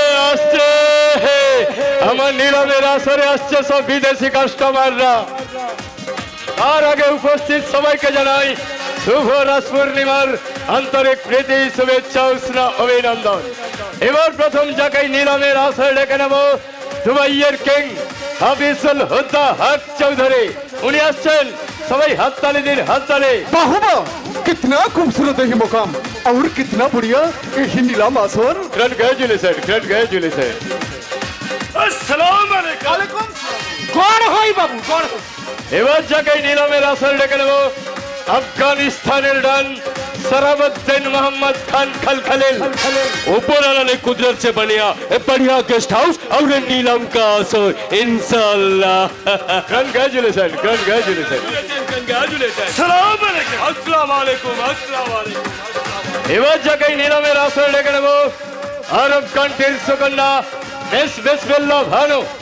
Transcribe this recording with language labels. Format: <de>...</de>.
<bn>আসছে আমার নীলমের আসরে আসছে সব বিদেশি কাস্টমাররা তার আগে উপস্থিত সবাইকে জানাই শুভ রাস পূর্ণিমার আন্তরিক প্রীতি শুভেচ্ছা উষ্ণ অভিনন্দন এবার প্রথম জায়গায় নীলমের আসরে ডেকে নেব দুবাইয়ের কিং হাফিজুল হুদা হক চৌধুরী উনি আসছেন, সবাই হাততালি দিন, হাততালি।</bn> <hi>बाहुबा कितना खूबसूरत है ये मुकाम और कितना बढ़िया ये नीलाम आसन।</hi> <en>Congratulation, congratulation.</en> <ar>আসসালামু আলাইকুম।</ar> <bn>গড় হই বাবু, গড় হই। এবার যাকে নিলামের আসর ডেকে নেব, আফগানিস্তানের ডান सराबुद्दीन मोहम्मद खान खलखलिल।</bn> <hi>ऊपर वाला ने कुदरत से बनिया बढ़िया गेस्ट हाउस और नीलम का असर इंशाल्लाह।</hi> <en>Congratulation, congratulation, congratulation.</en> <ar>আসসালামু আলাইকুম। अस्सलाम वालेकुम, अस्सलाम वालेकुम।</ar> <bn>এবার যাকে নিলামের আসর ডেকে নেব, আরব কান্ট্রির সুকন্যা মিস বিসমিল্লাহ ভানু।</bn>